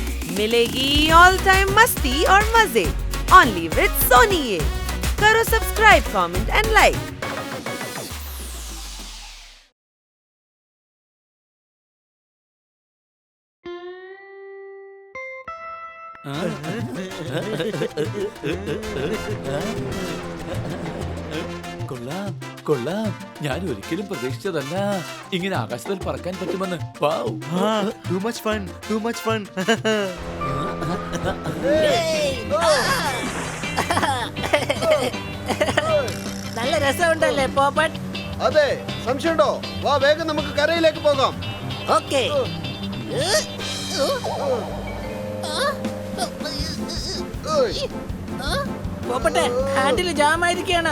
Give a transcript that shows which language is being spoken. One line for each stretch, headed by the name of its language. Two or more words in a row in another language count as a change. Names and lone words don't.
Hindi: मिलेगी
English: all time
Hindi: मस्ती और मजे
English: only with
Hindi: सोनी ये। करो सब्सक्राइब,
English: comment and like.
Malayalam: കൊള്ളാം കൊള്ളാം. ഞാൻ ഒരിക്കലും പ്രതീക്ഷിച്ചതല്ല ഇങ്ങനെ ആകാശത്തിൽ പറക്കാൻ പറ്റുമെന്ന്.
English: Too much fun, too much fun.
Malayalam: നല്ല രസമുണ്ടല്ലേ പോപ്പട്ട്? അതെ, സംശയമുണ്ടോ? വാ, വേഗം നമുക്ക് കരയിലേക്ക് പോകാം. ഓക്കേ. പോപ്പട്ടെ,
English: handle jam
Malayalam: ആയിരിക്കാണ്.